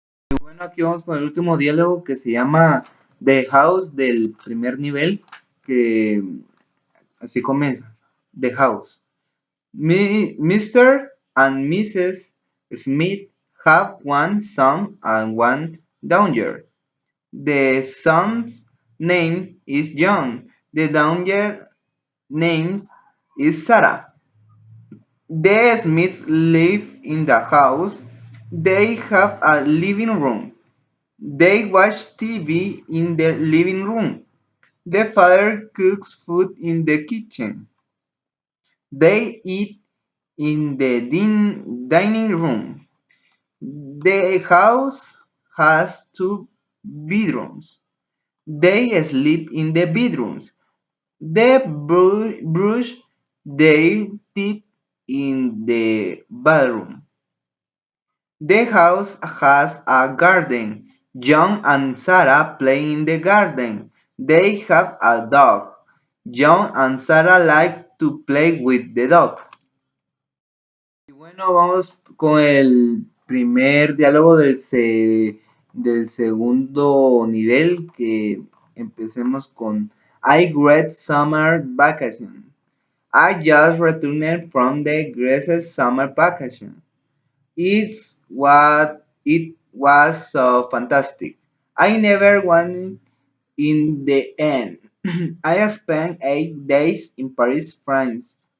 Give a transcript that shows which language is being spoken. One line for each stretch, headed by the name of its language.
Spanish: Y bueno, aquí vamos con el último diálogo que se llama The House del primer nivel, que así comienza.
English: The House. Mr. and Mrs. Smith have one son and one daughter. The son's name is John. The daughter's name is Sarah. The Smiths live in the house. They have a living room. They watch TV in the living room. The father cooks food in the kitchen. They eat in the dining room. The house has 2 bedrooms. They sleep in the bedrooms. They brush their teeth in the bathroom. The house has a garden. John and Sarah play in the garden. They have a dog. John and Sarah like to play with the dog.
Spanish: Y bueno, vamos con el primer diálogo del segundo nivel, que empecemos con I great summer vacation.
English: I just returned from the greatest summer vacation. It was so fantastic. I never went in the end. I spent 8 days in Paris, France.